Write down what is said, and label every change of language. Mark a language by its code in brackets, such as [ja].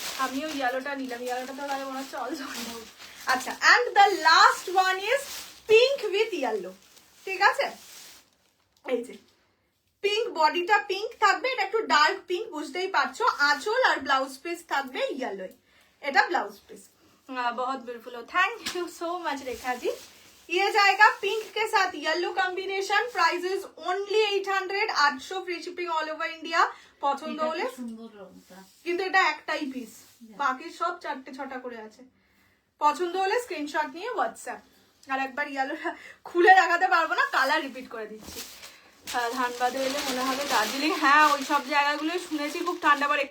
[bn] আমিও ইয়েলোটা নিলাম, ইয়েলোটা তো লাগে মনে হচ্ছে অল জল। আচ্ছা, [en] and the last one is pink with yellow, [bn] ঠিক আছে। এই যে পিঙ্ক, বডিটা পিঙ্ক থাকবে, এটা একটু ডার্ক পিঙ্ক বুঝতেই পারছো। আঁচল আর ব্লাউজ পিস থাকবে ইয়েলো, এটা ব্লাউজ পিস। [hi] बहुत ब्यूटीफुल हो, thank you so much Rekha ji. ये जाएगा पिंक के साथ yellow combination. Price is only 800, 800 free shipping all over India. [bn] পছন্দ হলে, কিন্তু এটা একটাই পিস, বাকি সব 4-6টা করে আছে। পছন্দ হলে স্ক্রিনশট নিয়ে হোয়াটসঅ্যাপ। আর একবার ইয়েলো খুলে দেখাতে পারবো না, কালার রিপিট করে দিচ্ছি। ধানবাদে এলে মনে হবে দার্জিলিং, হ্যাঁ ওই সব জায়গাগুলো শুনেছি খুব ঠান্ডা পড়ে।